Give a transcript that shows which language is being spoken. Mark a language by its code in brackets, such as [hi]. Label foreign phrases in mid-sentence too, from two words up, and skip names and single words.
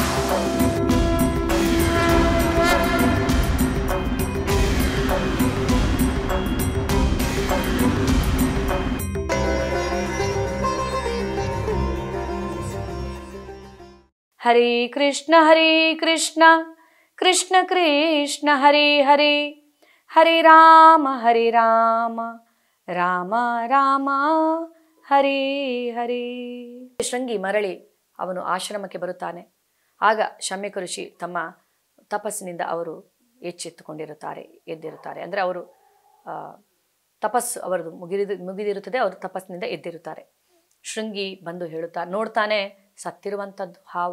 [sa] ಹರೇ ಕೃಷ್ಣ ಕೃಷ್ಣ ಕೃಷ್ಣ ಹರೇ ಹರೇ, ಹರೇ ರಾಮ ರಾಮ ರಾಮ ಹರೇ ಹರೇ. [kn] ಶೃಂಗಿ ಮರಳಿ ಅವನು ಆಶ್ರಮಕ್ಕೆ ಬರುತ್ತಾನೆ. ಆಗ ಶಮ್ಯಕ ಋಷಿ ತಮ್ಮ ತಪಸ್ಸಿನಿಂದ ಅವರು ಎಚ್ಚೆತ್ತುಕೊಂಡಿರುತ್ತಾರೆ, ಎದ್ದಿರುತ್ತಾರೆ. ಅಂದರೆ ಅವರು ತಪಸ್ಸು ಅವರದು ಮುಗಿದಿರುತ್ತದೆ, ಅವರು ತಪಸ್ಸಿನಿಂದ ಎದ್ದಿರುತ್ತಾರೆ. ಶೃಂಗಿ ಬಂದು ನೋಡ್ತಾನೆ ಸತ್ತಿರುವಂಥದ್ದು ಹಾವು.